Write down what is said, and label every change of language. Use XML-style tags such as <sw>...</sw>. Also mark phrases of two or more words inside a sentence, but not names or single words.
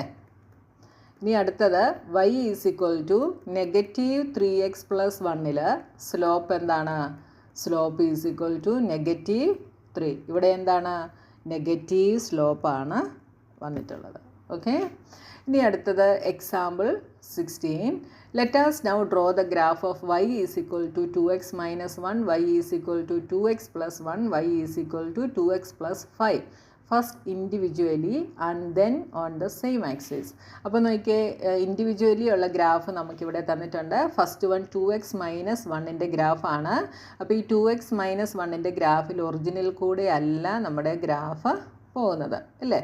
<ml>ഇനി അടുത്തത് y = -3x + 1ൽ സ്ലോപ്പ് എന്താണ്? സ്ലോപ്പ് -3. ഇവിടെ എന്താണ്?</ml> <en>negative slope</en> <ml>വന്നിട്ടുള്ളത്. ഓക്കെ, ഇനി അടുത്തത് എക്സാമ്പിൾ 16.</ml> <en>Let us now draw the graph of y = 2x - 1, y = 2x + 1, y = 2x + 5. first individually and then on the same axis.</en> <ml>അപ്പോൾ നോക്കിയേ, ഇൻഡിവിജ്വലി ഉള്ള ഗ്രാഫ് നമുക്കിവിടെ തന്നിട്ടുണ്ട്.</ml> <en>first one</en> <ml>2x - 1ൻ്റെ ഗ്രാഫാണ്. അപ്പോൾ ഈ 2x - 1ൻ്റെ ഗ്രാഫിൽ ഒറിജിനൽ കൂടെ അല്ല നമ്മുടെ ഗ്രാഫ് പോകുന്നത് അല്ലേ.</ml>